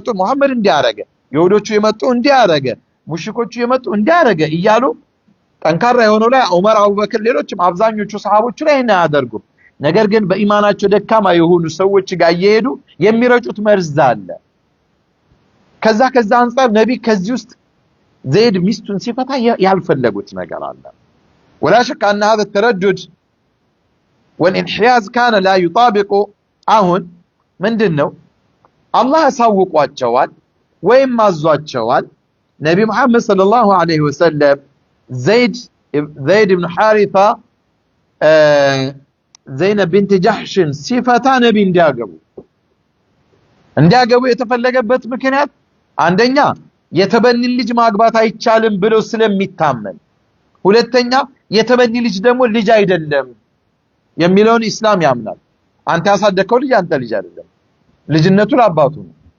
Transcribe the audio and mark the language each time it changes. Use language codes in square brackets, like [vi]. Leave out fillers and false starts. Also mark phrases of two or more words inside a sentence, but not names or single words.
[am] መሐመድ እንዲያረገ ይሁዶቹ የመጡ እንዲያረገ ሙሽሪኮቹ የመጡ እንዲያረገ እያሉ ጠንካራ የሆነው ላይ ዑመር አቡበክር ሌሎችም አብዛኞቹ ሰሃቦቹ ላይ ያደርጉ ነገር ግን በኢማናቸው ደካማ የሆኑ ሰዎች ጋር እየሄዱ የሚረጩት መርዝ አለ። ከዛ አንፃር ነቢ ከዚህ ውስጥ ዘይድ ሚስቱን ሲፈታ ያልፈለጉት ነገር አለ። [ar] ولا شك ان هذا التردد والانحياز كان لا يطابق [am] አሁን ምንድነው አላህ ያሳውቋቸዋል ወይም ማዟቸዋል ነቢ መሐመድ [ar] صلى الله عليه وسلم [am] ዘይድ ኢብኑ ሐሪታ ዘይነብ ቢንት ጃህሽን ሲፈታ ነቢ እንዲያገቡ የተፈለገበት ምክንያት አንደኛ የተበኒ ልጅ ማግባት አይቻልም ብሎ ስለሚታመን፣ ሁለተኛ የተበኒ ልጅ ደግሞ ልጅ አይደለም የሚለውን ኢስላም ያምናል። አንተ ያሳደከው ልጅ አንተ ልጅ አይደለም፣ ልጅነቱ ለአባቱ ነው።